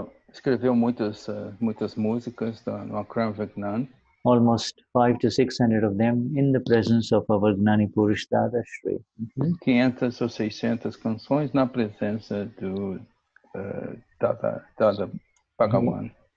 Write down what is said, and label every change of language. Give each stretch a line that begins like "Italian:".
Portuguese: Escreveu muitas músicas no Akram Vignan.
English: Almost 500 to 600 of them in the presence of our Gnani Purush Dadashri.
Portuguese: 500 ou 600 canções na presença do Dada Bhagawan.